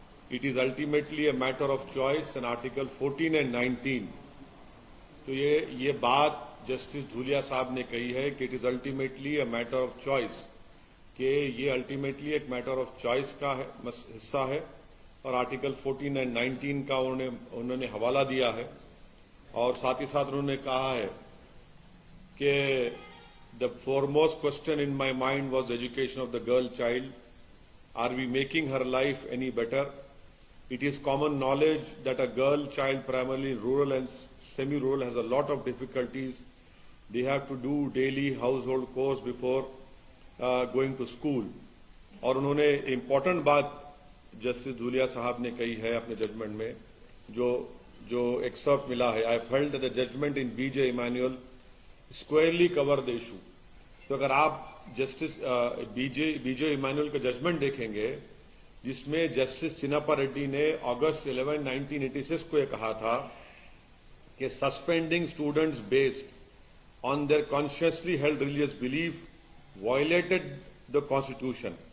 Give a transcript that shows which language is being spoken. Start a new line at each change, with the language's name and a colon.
English: It is ultimately a matter of choice in article 14 and 19.
Urdu: تو یہ بات justice Dhulia صاحب نے کہی ہے کہ
English: it is ultimately a matter of choice,
Urdu: کہ یہ الٹیمیٹلی ایک میٹر آف چوائس کا حصہ ہے. اور آرٹیکل 14 اینڈ 19 کا انہوں نے حوالہ دیا ہے. اور ساتھ ہی ساتھ انہوں نے کہا ہے کہ
English: the foremost question in my mind was the education of the girl child. Are we making her life any better? It is common knowledge that a girl child, primarily rural and semi-rural, has a lot of difficulties. They have to do daily household chores before going to school.
Urdu: اور انہوں نے important بات justice Dhulia صاحب نے کہی ہے اپنے judgment میں، جو ایکسرپٹ ملا ہے.
English: I felt that the judgment in B.J. Emanuel squarely covered the issue.
Urdu: تو اگر آپ جسٹس بی جے ایمانوئل کا ججمنٹ دیکھیں گے، جس میں جسٹس چناپا ریڈی نے اگست 11, 1986 کو یہ کہا تھا کہ
English: Suspending students based on their consciously held religious belief violated the constitution.